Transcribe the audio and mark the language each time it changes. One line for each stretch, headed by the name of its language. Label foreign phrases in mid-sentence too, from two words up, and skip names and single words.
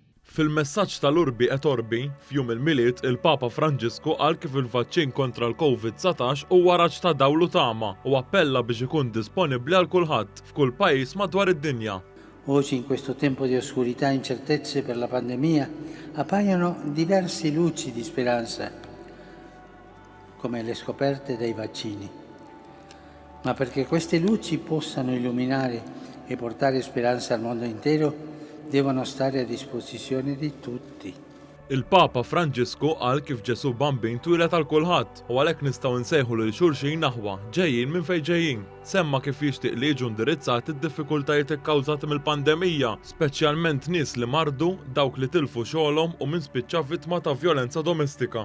Maltese: Fil-messaġġ tal-Urbi et Orbi f'jum il-miliet, il-Papa Franġisku qal kif il-vaċċin kontra l-COVID-19 huwa raġġ ta' dawlu tama u appella biex ikun disponibbli għal kulħadd f'kull pajjiż madwar id-dinja.
Italian: Oggi, in questo tempo di oscurità e incertezze per la pandemia, appaiono diverse luci di speranza, come le scoperte dei vaccini. Ma perché queste luci possano illuminare e portare speranza al mondo intero, devono stare a disposizione di tutti.
Maltese: Il-Papa Franġisku qal kif Ġesu Bambin twilet għal kulħadd u għalhekk nistgħu nsejħu lil xulxin naħwa ġejjin minn fejn ġejjin. Semma kif jixtieq li jiġu indirizzati d-diffikultajiet ikkawżati mill-pandemija, speċjalment nies li mardu, dawk li tilfu xogħolhom u min spiċċa vittma ta' vjolenza domestika.